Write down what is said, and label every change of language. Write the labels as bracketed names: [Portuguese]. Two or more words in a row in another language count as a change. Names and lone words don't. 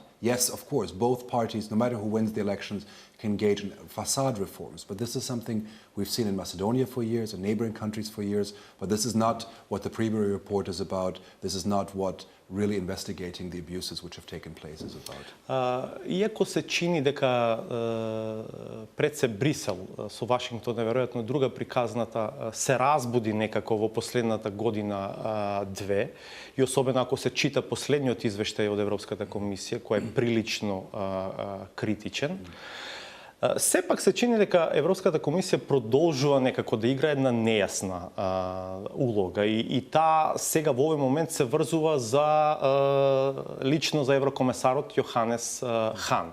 [English] Yes, of course, both parties, no matter who wins the elections, can engage in facade reforms. But this is something we've seen in Macedonia for years, in neighboring countries for years. But this is not what the Bieber report is about. This is not what really investigating the abuses which have taken place is about. [Macedonian] Иако се чини дека пред се Брисел со Вашингтон е веројатно друга приказната се разбуди некако во последната година две, и особено ако се чита последниот извештај од Европската комисија, кој е прилично критичен, сепак се чини дека Европската комисија продолжува некако да игра една нејасна улога и таа сега во овој момент се врзува лично за еврокомесарот Јоханес Хан.